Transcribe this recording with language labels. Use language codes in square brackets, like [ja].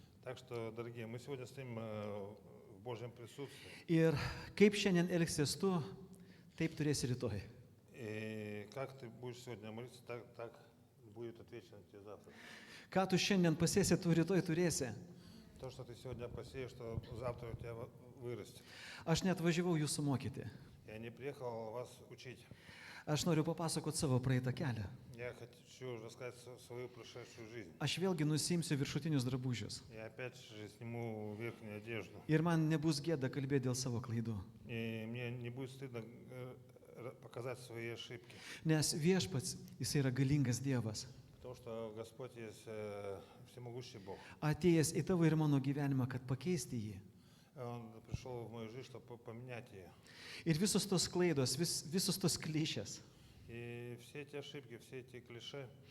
[ru] Так что, дорогие, мы сегодня стоим в Божьем присутствии. [lt] Ir kaip šiandien elgsies tu, taip turėsi rytoj. [ru] И как ты будешь сегодня молиться, так будет отвечено тебе завтра. [lt] Ką tu šiandien pasėsi, tu rytoj turėsi. [ru] То, что ты сегодня посеешь, что завтра у тебя вырастет. [lt] Aš net važiavau jūsų mokyti. [ru] Я не приехал вас учить. [lt] Aš noriu papasakoti savo praeitą kelią. [ru] Я хочу рассказать свою прошедшую жизнь. [lt] Aš vėlgi nusimsiu viršutinius drabužius. [ru] Я опять же сниму верхнюю одежду. [lt] Ir man nebus gėda kalbėti dėl savo klaidų. [ru] И мне не будет стыдно показать свои ошибки. [lt] Nes viešpats, jis yra galingas Dievas. [ru] Потому что Господь есть всемогущий Бог. [lt] Atėjęs į tavo ir mano gyvenimą, kad pakeisti jį. [ru] Он пришел в мою жизнь, чтобы поменять ее. [lt] Ir visos tos klaidos, visos tos klišės, [ru] И все эти ошибки, все эти клише